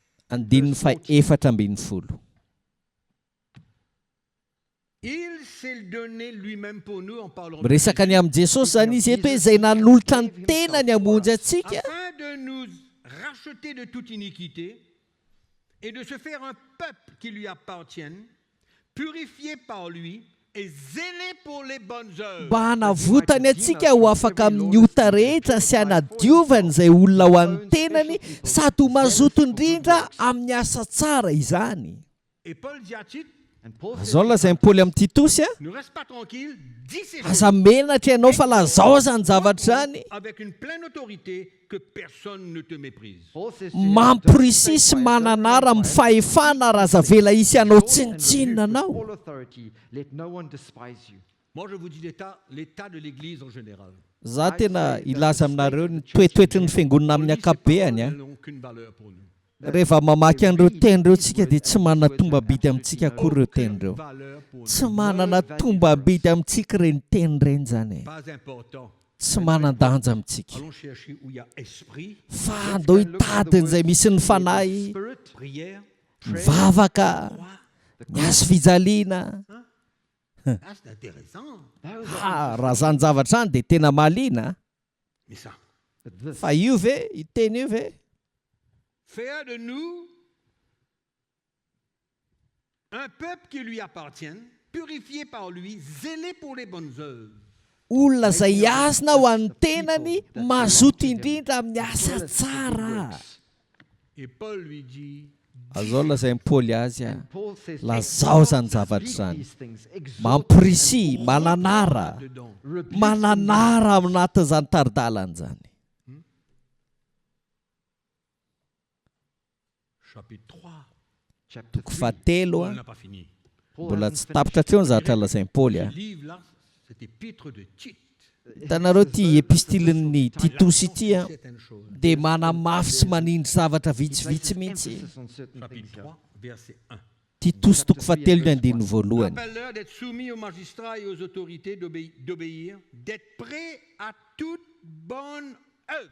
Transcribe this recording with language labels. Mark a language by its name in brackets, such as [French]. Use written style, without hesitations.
[Malagasy] andininy fa efatra ambin'ny folo. [French] Il s'est donné lui-même pour nous en parlant [Malagasy] Miresaka ny amin'i Jesosy zany izy eto hoe izay nanolotra ny tenany hamonjy antsika [French] afin de nous racheter de toute iniquité et de se faire un peuple qui lui appartienne, purifié par lui et zélé pour les bonnes œuvres. [Malagasy] mba hanavotany antsika ho afaka amin'ny ota rehetra sy hanadiovany izay olona ho an'ny tenany sady ho mazoto indrindra amin'ny asa tsara izany. [French] Et Paul dit à Tite, [Malagasy] Azao lazain'ny Paoly amin'ny Titosy [French] ne reste pas tranquille, dis ces choses [Malagasy] aza menatra ianao fa lazao zany zavatra zany [French] avec une pleine autorité que personne ne te méprise. [Malagasy] mampirisisy mananara amin'ny fahefana raha zavela isy ianao tsinitsinina anao. [French] Moi je vous dis l'état de l'église en général. [Malagasy] Za tena ilaza aminareo ny toetoetry ny fiangonana amin'ny ankapobeny a. [French] N'ont aucune valeur pour nous. [Malagasy] Rehefa mamaky an'ireo tenireo tsika dia tsy manana tombabidy amintsika akory ireo tenireo. [French] Valeur pour nous. [Malagasy] Tsy manana tombabidy amintsika ireny teny ireny zany. [French] Pas important. [Malagasy] Tsy manan-danja amintsika. [French] Allons chercher où il y a esprit, [Malagasy] Fa andao hitadin'izay misy ny fanahy, [French] prière, [Malagasy] mivavaka, ny azo fijaliana. [French] ah, c'est intéressant. [Malagasy] Raha zany zavatra zany dia tena mahaliana. [French] Mais ça, [Malagasy] Fa io ve, iteny io ve? [French] faire de nous un peuple qui lui appartienne, purifié par lui, zélé pour les bonnes œuvres. [Malagasy] Olona izay azona ho an'ny tenany, mazoto indrindra amin'ny asa tsara. [French] Et Paul lui dit, [Malagasy] Azao lazain'ny Paoly azy a, lazao zany zavatra zany. Mampirisy, mananara, mananara anatin'izany taridalana zany. [French] chapitre 3, [Malagasy] Toko fahatelo [French] on a, n'a pas fini. [Malagasy] mbola tsy tapitra hatreo ny zavatra lazain'ny Paoly [French] Ce a. livre là, cet épître de Tite, [Malagasy] Hitanareo ty epistilin'ny Titosy ity a, [French] certaines choses. [Malagasy] dia manamafy sy manindry zavatra vitsivitsy mihitsy. [French] Chapitre 3, verset 1. [Malagasy] Titosy toko fahatelo ny andininy voalohany. [French] Rappelle-leur d'être soumis aux magistrats et aux autorités, d'obéir, d'être prêts à toute bonne œuvre.